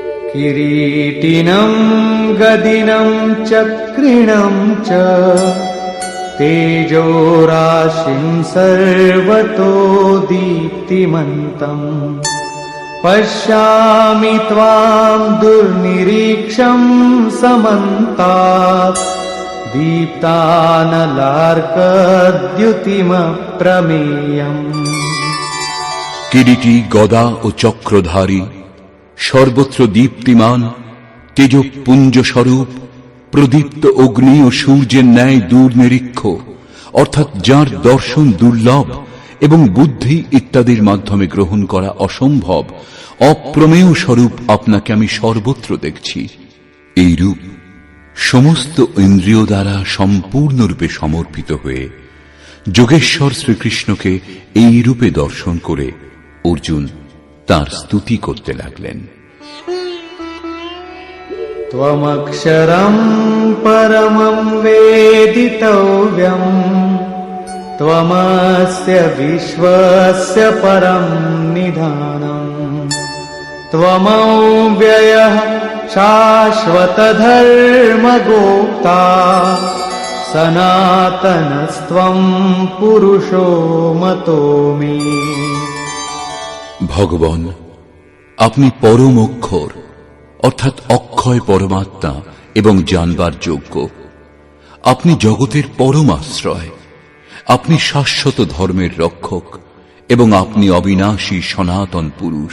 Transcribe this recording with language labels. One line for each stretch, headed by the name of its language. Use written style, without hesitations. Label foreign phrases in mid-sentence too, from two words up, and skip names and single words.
Sanskrit: किरीटिनं गदिनं चक्रिणं च तेजोराशिं सर्वतो दीप्तिमन्तम् पश्यामि त्वां दुर्निरीक्षं समन्तात् दीप्तानलार्कद्युतिमप्रमेयम्
Bangla: কিরীটি গদা ও চক্রধারী, সর্বত্র দীপ্তিমান, তেজপুঞ্জ স্বরূপ, প্রদীপ্ত অগ্নি ও সূর্যের ন্যায় দূরনিরীক্ষ, অর্থাৎ যার দর্শন দুর্লভ এবং বুদ্ধি ইত্যাদির মাধ্যমে গ্রহণ করা অসম্ভব, অপ্রমেয় স্বরূপ আপনাকে আমি সর্বত্র দেখছি। এই রূপ সমস্ত ইন্দ্রিয় দ্বারা সম্পূর্ণরূপে সমর্পিত হয়ে যোগেশ্বর শ্রীকৃষ্ণকে এই রূপে দর্শন করে অর্জুন তাঁর স্তুতি করতে লাগলেন।
Sanskrit: त्वमक्षरं परमं वेदितव्यम् त्वमस्य विश्वस्य परं निधानम् त्वमव्ययः शाश्वतधर्मगोप्ता सनातनस्त्वं पुरुषो मतो मे।
Bangla: ভগবান, আপনি পরম অক্ষর অর্থাৎ অক্ষয় পরমাত্মা এবং জানবার যোগ্য। আপনি জগতের পরম আশ্রয়, আপনি শাশ্বত ধর্মের রক্ষক এবং আপনি অবিনাশী সনাতন পুরুষ।